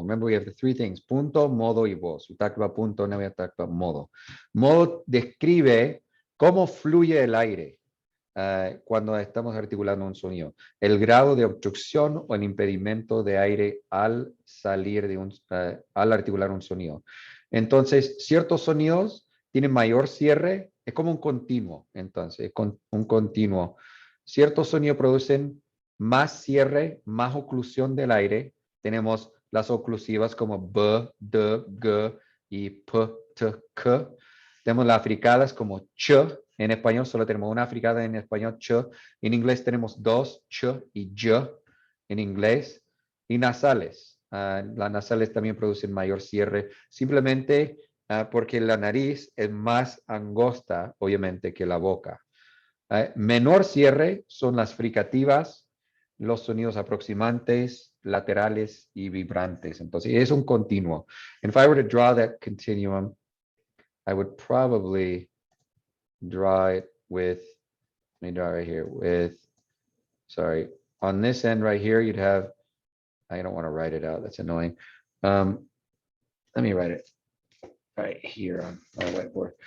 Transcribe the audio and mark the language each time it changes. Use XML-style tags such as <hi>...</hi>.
<en>Remember, we have the three things.</en> <es>Punto, modo y voz.</es> <en>We talked about punto, now we have talked about modo.</en> <es>Modo describe cómo fluye el aire cuando estamos articulando un sonido. El grado de obstrucción o el impedimento de aire al salir de al articular un sonido. Entonces, ciertos sonidos tienen mayor cierre, es como un continuo. Entonces, un continuo. Ciertos sonidos producen más cierre, más oclusión del aire. Tenemos las oclusivas como b, d, g y p, t, k. Tenemos las africadas como ch. En español solo tenemos una fricada en español, ch. En inglés tenemos dos, ch y j en inglés. Y nasales. Las nasales también producen mayor cierre, simplemente porque la nariz es más angosta, obviamente, que la boca. Menor cierre son las fricativas, los sonidos aproximantes, laterales y vibrantes. Entonces, es un continuo.</es> <en>And if I were to draw that continuum, I would probably draw it with, let me draw right here, with, sorry, on this end right here, you'd have, I don't want to write it out, that's annoying. Let me write it right here on my whiteboard.</en>